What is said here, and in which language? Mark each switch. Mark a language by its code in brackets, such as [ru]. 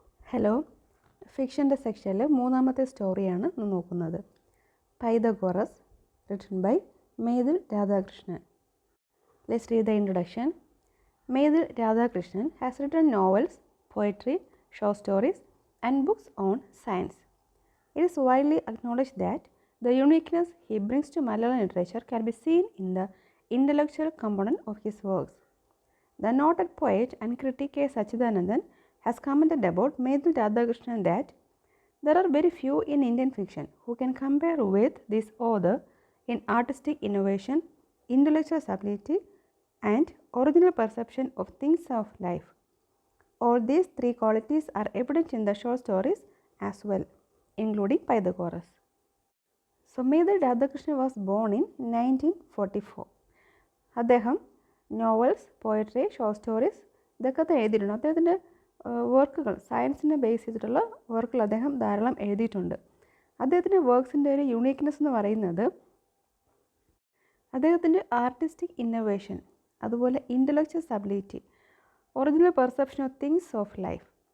[ml] Hello, ഫിക്ഷൻ്റെ സെക്ഷനിൽ മൂന്നാമത്തെ സ്റ്റോറിയാണ് ഇന്ന് നോക്കുന്നത്. [en] Pythagoras, written by Methil Radhakrishnan. Let's read the introduction. Medil Radhakrishnan has written novels, poetry, short stories, and books on science. It is widely acknowledged that the uniqueness he brings to Malayalam literature can be seen in the intellectual component of his works. The noted poet and critic K. Sachidanandan has commented about Medil Radhakrishnan that there are very few in Indian fiction who can compare with this author in artistic innovation, intellectual ability, and original perception of things of life. All these three qualities are evident in the short stories as well, including Pythagoras. So, Medil Radhakrishnan was born in 1944. [ml] അദ്ദേഹം novels, poetry, short stories ഇതൊക്കെ എഴുതിയിട്ടുണ്ട്. അദ്ദേഹത്തിൻ്റെ വർക്കുകൾ, സയൻസിനെ base ചെയ്തിട്ടുള്ള വർക്കുകൾ അദ്ദേഹം ധാരാളം എഴുതിയിട്ടുണ്ട്. അദ്ദേഹത്തിൻ്റെ വർക്ക്സിൻ്റെ ഒരു യൂണീക്ക്നെസ് എന്ന് പറയുന്നത് അദ്ദേഹത്തിൻ്റെ ആർട്ടിസ്റ്റിക് ഇന്നോവേഷൻ, അതുപോലെ intellectual ability, [en] Original perception of things of life.